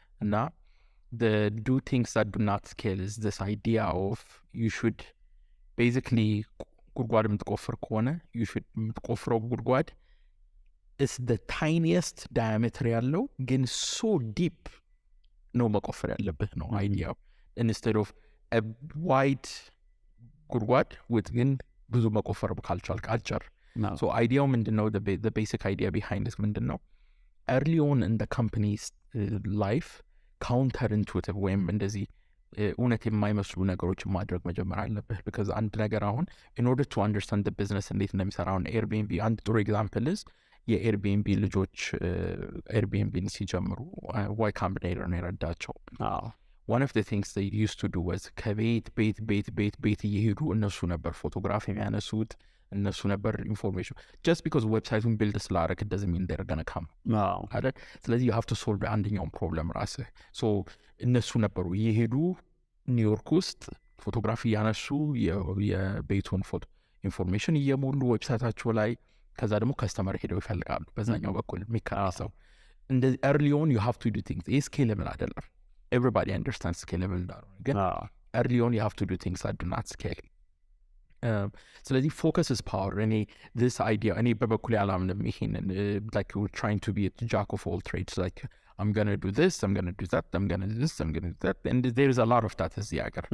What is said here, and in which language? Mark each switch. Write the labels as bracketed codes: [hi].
[en] እና the do things that do not scale is this idea of you should basically [am] ጉድጓድ የምትቆፍር ከሆነ [en] you should [am] የምትቆፍረው ጉድጓድ [en] is the tiniest diameter [am] ያለው ግን [en] so deep [am] ነው መቆፈር ያለብህ ነው [en] idea instead of a wide ጉድጓድ with [am] ግን ብዙ መቆፈር ካልቻልክ አጭር [en] No. [am] so idea ምንድነው [en] the basic idea behind this [am] ምንድነው [en] early on in the company's life counter intuitive [am] ወይም እንደዚህ እውነት የማይመስሉ ነገሮችን ማድረግ መጀመር አለብህ because አንድ ነገር አሁን [en] in order to understand the business [am] እንዴት እንደሚሰራ አሁን ኤርቢኤንቢ አንድ ጥሩ ኤግዛምፕል is የኤርቢኤንቢ ልጆች ኤርቢኤንቢን ሲጀምሩ ዋይ ካምቢኔተር ነው የረዳቸው [en] Oh. one of the things they used to do was [am] ከቤት ቤት እየሄዱ እነሱ ነበር ፎቶግራፍ የሚያነሱት እነሱ ነበር ኢንፎርሜሽን [en] just because [am] ዌብሳይቱን ቢልድ ስላደረግ [en] it doesn't mean they're gonna come No. [am] አይደል ስለዚህ [en] you have to solve [am] አንደኛውን ፕሮብለም ራስህ so እነሱ ነበሩ እየሄዱ ኒውዮርክ ውስጥ ፎቶግራፊ እያነሱ የቤቱን ፎቶ ኢንፎርሜሽን እየሞሉ ዌብሳይታቸው ላይ ከዛ ደግሞ ከስተመር ሄደው ይፈልጋሉ በዛኛው በኩል የሚከራሰው እንደዚህ [en] early on you have to do things [am] ይህ scalable አይደለም [en] everybody understands scalable [am] እንዳልሆነ ግን [en] No. early on you have to do things that do not scale [am] ስለዚህ [en] focus is power እኔ this idea [am] እኔ በበኩሌ አላምንም ይሄንን [en] like we're trying to be a jack of all trades like I'm gonna do this I'm gonna do that I'm gonna do this I'm gonna do that and there is a lot of that [am] እዚህ ሀገር